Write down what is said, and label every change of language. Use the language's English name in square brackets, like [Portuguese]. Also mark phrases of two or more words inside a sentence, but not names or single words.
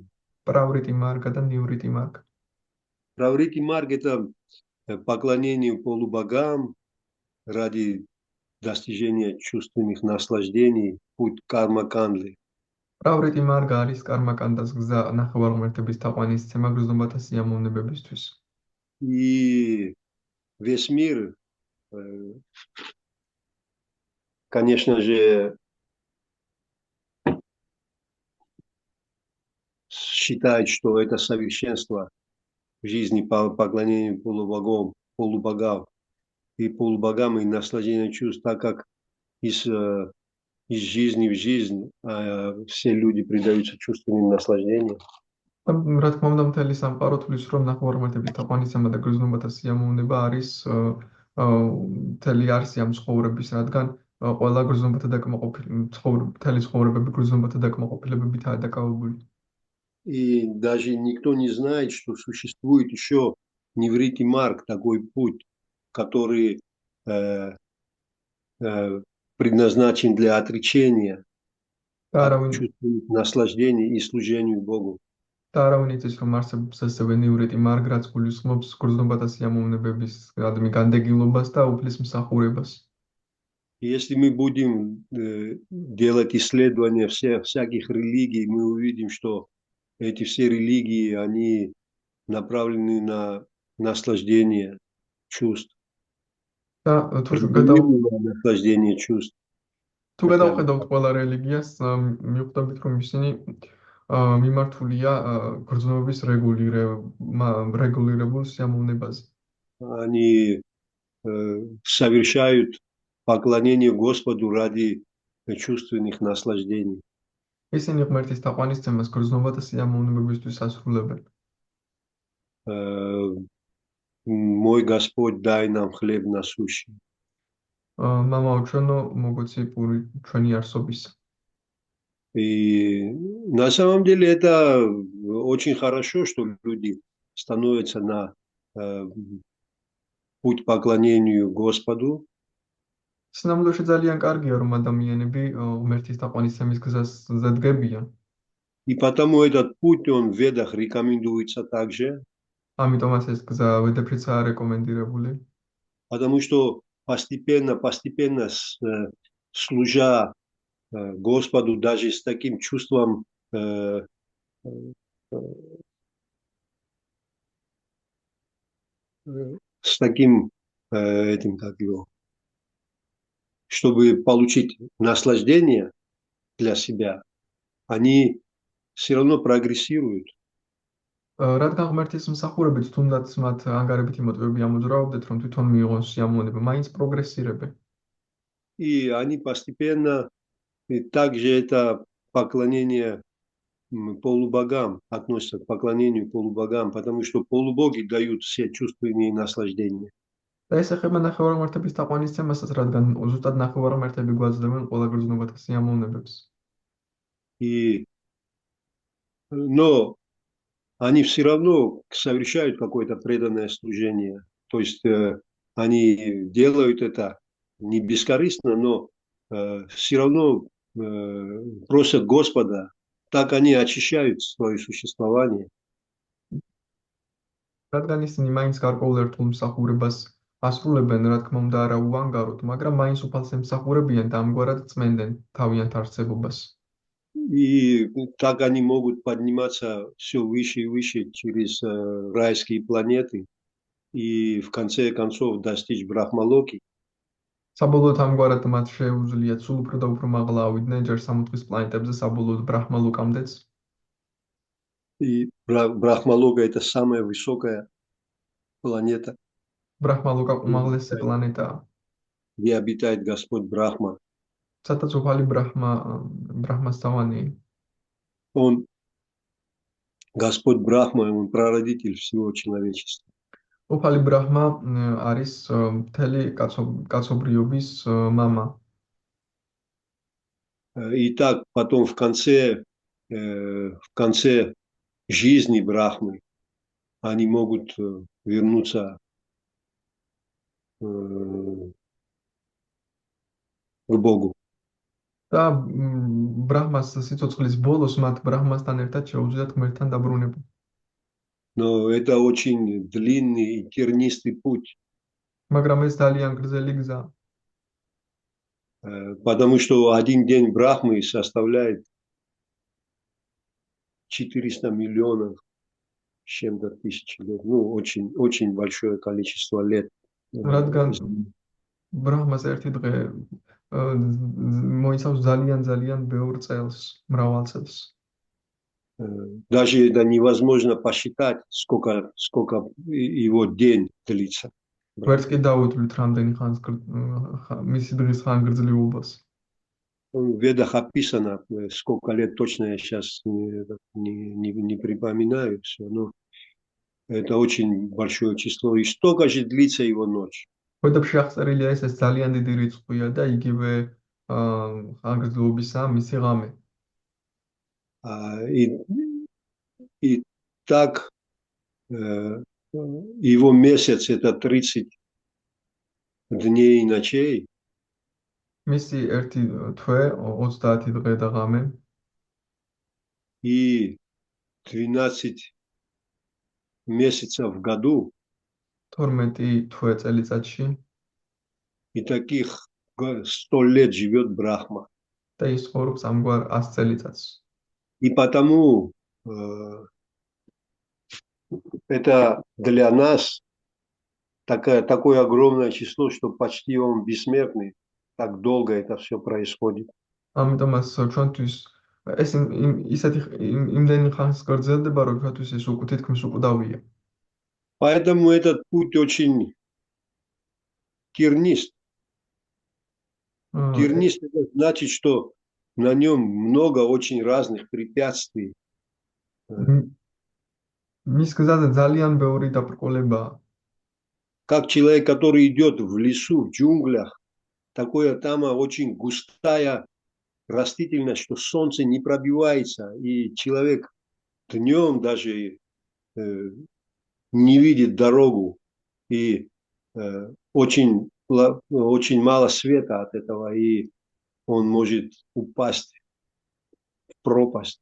[Georgian] Праврити მარგა და ნივრიტი მარგა. [Russian] Праврити марк – это поклонение полубогам ради достижения чувственных наслаждений, путь карма-кандлы. [Georgian] праврити მარგა არის კარმაკანდას გზა ნახევარღმერთების თაყვანისცემა გრძნობათა სიამოვნებებისთვის. [Russian] И весь мир, конечно же, считает, что это совершенство в жизни по поклонению полубогам и полубогам и наслаждение чувств, так как из жизни в жизнь все люди предаются чувственным наслаждениям. [Georgian] რა თქმა უნდა, მთელი სამყარო თulis, რომ ნახევარღმერთების თაყვანისცემა და გრძნობათა სიამოვნება არის მთელი არსი ამ ცხოვრების, რადგან ყველა გრძნობათა დაკმაყოფილება, მთელი ცხოვრებები გრძნობათა დაკმაყოფილებებითაა დაკავებული. [Russian] И даже никто не знает, что существует еще неврити марк, такой путь, который предназначен для отречения от чувственных наслаждений и служению Богу. [Georgian] და არავინ იცის, რომ არსებობს ასევე ნივრიტი მარგ, რაც გულისხმობს გრძნობათა სიამოვნებების განდეგილობას და უფლისმსახურებას. [Russian] Если мы будем делать исследования всяких религий, мы увидим, что эти все религии, они направлены на наслаждение чувств. Наслаждение чувств. [Georgian] თუ გადავხედავთ ყველა რელიგიას, მივხვდებით, რომ ისინი მიმართულია გრძნობის რეგულირებულ სიამოვნებაზე. [Russian] Они совершают поклонение Господу ради чувственных наслаждений. [Georgian] ისინი ღმერთის თაყვანისცემას გრძნობათა სიამოვნებებისთვის ასრულებენ. [Russian] Мой Господь, дай нам хлеб насущный. [Georgian] Мамаო ჩვენო მოგოცი პური ჩვენი არსობისა. [Russian] И на самом деле это очень хорошо, что люди становятся на путь поклонению Господу. [Georgian] სინამდვილეში ძალიან კარგია, რომ ადამიანები ღმერთის თაყვანისცემის გზაზე დგებიან. [Russian] И потому этот путь, он в Ведах рекомендуется также. [Georgian] ამიტომაც ეს გზა ვედებშიცაა რეკომენდირებული. [Russian] Потому что постепенно, служа Господу даже с таким чувством с таким этим, как его, чтобы получить наслаждение для себя, они все равно прогрессируют. [Georgian] რადგან ღმერთის მსახურებით თუნდაც მათ ანგარებითი მოტივები ამოძრავებდეთ, რომ თვითონ მიიღონ სიამოვნება, მაინც პროგრესირებენ. [Russian] И они постепенно, и также это поклонение полубогам, относятся к поклонению полубогам, потому что полубоги дают все чувственные наслаждения. [Georgian] და ეს ეხება ნახევარღმერთების თაყვანისცემასაც, რადგან ზუსტად ნახევარღმერთები გვაძლევენ ყველა გრძნობათა სიამოვნებებს. [Russian] Но они все равно совершают какое-то преданное служение. То есть они делают это не бескорыстно, но все равно просят Господа, так они очищают свое существование. [Georgian] რადგან ისინი მაინც გარკვეულ ერთულ მსახურებას ასრულებენ, რა თქმა უნდა, არა უანგაროდ, მაგრამ მაინც უფალს ემსახურებიან და ამგვარად წმენდენ თავიანთ არსებობას. [Russian] И так они могут подниматься все выше и выше через райские планеты и в конце концов достичь Брахмалоки. [Georgian] საბოლოოდ ამგვარად მათ შეუძლიათ სულ უფრო და უფრო მაღლა ავიდნენ ჯერ სამოთხის პლანეტებზე, საბოლოოდ ბრაჰმალოკამდეც. [Russian] И Брахмалока это самая высокая планета. [Georgian] ბრაჰმალოკა უმაღლესი პლანეტაა. [Russian] Где обитает Господь Брахма. [Georgian] სადაც უფალი ბრაჰმასწავანია. [Russian] Он, Господь Брахма, он прародитель всего человечества. [Georgian] უფალი ბრაჰმა არის მთელი კაცობრიობის мама. [Russian] И так потом в конце жизни Брахмы они могут вернуться к Богу. [Georgian] და ბრაჰმას სიცოცხლის ბოლოს მათ ბრაჰმასთან ერთად შეუძლიათ ღმერთთან დაბრუნება. [Russian] Но это очень длинный и тернистый путь, [Georgian] მაგრამ ეს ძალიან გრძელი გზაა. [Russian] потому что один день Брахмы составляет 400 миллионов с чем-то тысяч лет. Ну, очень большое количество лет. [Georgian] რადგან ბრაჰმას ერთი დღე მოიცავს ძალიან ბევრ წელს, მრავალ წელს. [Russian] Даже это невозможно посчитать, сколько его день длится. [Georgian] ვერც კი დავუთვლით რამდენი ხანს მისი დღის ხანგრძლივობას. [Russian] В Ведах описано, сколько лет точно я сейчас не припоминаю все, но это очень большое число. И столько же длится его ночь. [Georgian] ვედებში აღწერილია ეს ძალიან დიდი რიცხვია და იგივე ხანგრძლივობისაა მისი ღამე. [Russian] И так его месяц это 30 дней и ночей. [Georgian] მისი ერთი თვე 30 დღე და ღამე. [Russian] И 12 месяцев в году. [Georgian] 12 თვე წელიწადში. [Russian] И таких 100 лет живет Брахма. [Georgian] და ის ცხოვრობს ამგვარ 100 წელიწადს. [Russian] И потому это для нас такое огромное число, что почти он бессмертный. Так долго это все происходит. [Georgian] ამიტომაც ჩვენთვის ეს ისეთი იმდენი ხანს გრძელდება, რომ ჩვენთვის ეს უკვე თითქმის უკვდავია. [Russian] Поэтому этот путь очень тернист. Тернист это значит, что на нем много очень разных препятствий. [Georgian] მის გზაზე ძალიან ბევრი დაბრკოლებაა. [Russian] Как человек, который идет в лесу, в джунглях, такое там очень густая растительность, что солнце не пробивается, и человек днем даже не видит дорогу, и очень мало света от этого, и он может упасть в пропасть.